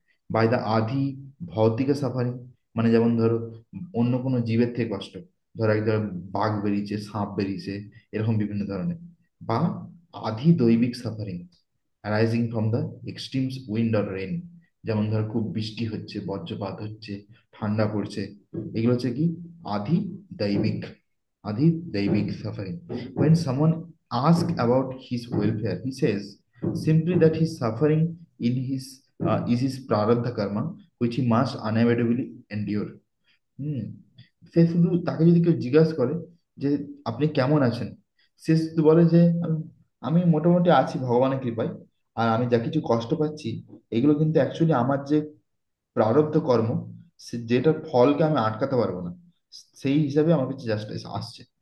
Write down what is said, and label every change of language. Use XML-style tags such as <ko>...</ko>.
<en>by the</en> <bn>আধি ভৌতিক suffering, মানে যেমন ধরো অন্য কোনো জীবের থেকে কষ্ট, ধরো একদম বাঘ বেরিয়েছে, সাপ বেরিয়েছে, এরকম বিভিন্ন ধরনের। বা আধি দৈবিক suffering</bn> <en>arising from the extremes wind or rain,</en> <bn>যেমন ধরো খুব বৃষ্টি হচ্ছে, বজ্রপাত হচ্ছে, ঠান্ডা পড়ছে, এগুলো হচ্ছে কি আধি দৈবিক, আধি দৈবিক suffering.</bn> <en>when someone asks about his welfare, he says simply that his suffering in his is his prarabdha karma which he must unavoidably endure. Hmm.</en> <bn>সে শুধু, তাকে যদি কেউ জিজ্ঞাসা করে যে আপনি কেমন আছেন, সে শুধু বলে যে আমি মোটামুটি আছি ভগবানের কৃপায়, আর আমি যা কিছু কষ্ট পাচ্ছি, এগুলো কিন্তু অ্যাকচুয়ালি আমার যে প্রারব্ধ কর্ম, যেটার ফলকে আমি আটকাতে পারবো না, সেই হিসাবে আমার কাছে জাস্ট আসছে।</bn>